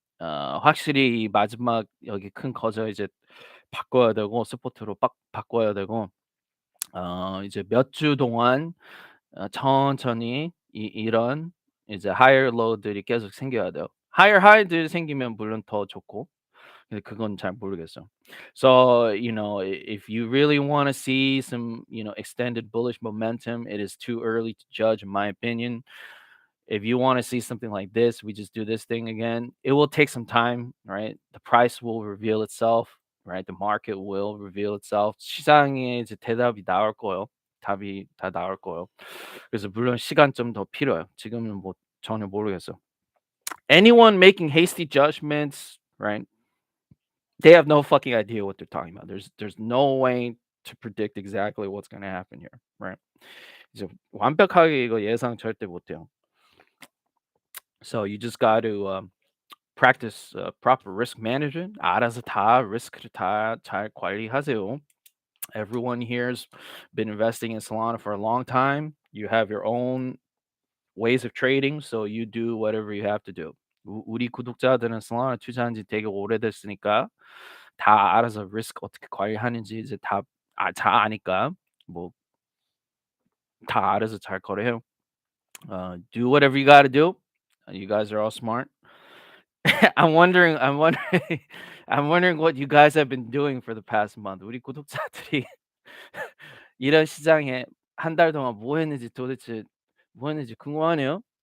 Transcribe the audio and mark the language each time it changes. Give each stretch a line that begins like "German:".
Korean: 확실히 이 마지막 여기 큰 거저 이제 바꿔야 되고 스포트로 빡 바꿔야 되고 이제 몇 주 동안 천천히 이런 이제 higher low들이 계속 생겨야 돼요. higher high들 생기면 물론 더 좋고 근데 그건 잘 모르겠어요.
English: So, if you really wanna see some, extended bullish momentum, it is too early to judge in my opinion. If you wanna see something like this, we just do this thing again. It will take some time, right? The price will reveal itself, right? The market will reveal itself.
Korean: 시장에 이제 대답이 나올 거예요. 답이 다 나올 거예요. 그래서 물론 시간 좀 더 필요해요. 지금은 뭐 전혀 모르겠어요.
English: Anyone making hasty judgments, right? They have no fucking idea what they're talking about. There's no way to predict exactly what's gonna happen here, right?
Korean: 이제 완벽하게 이거 예상 절대 못 해요.
English: So you just got to practice proper risk management.
Korean: 알아서 다 리스크를 다 잘 관리하세요.
English: Everyone here's been investing in Solana for a long time. You have your own ways of trading, so you do whatever you have to do.
Korean: 우리 구독자들은 Solana 투자한 지 되게 오래됐으니까 다 알아서 리스크 어떻게 관리하는지 이제 다 아니까 뭐 다 알아서 잘 거래해요.
English: Do whatever you gotta do. You guys are all smart. I'm wondering I'm wondering what you guys have been doing for the past month.
Korean: 우리 구독자들이 이런 시장에 한 달 동안 뭐 했는지 도대체 뭐 했는지 궁금하네요.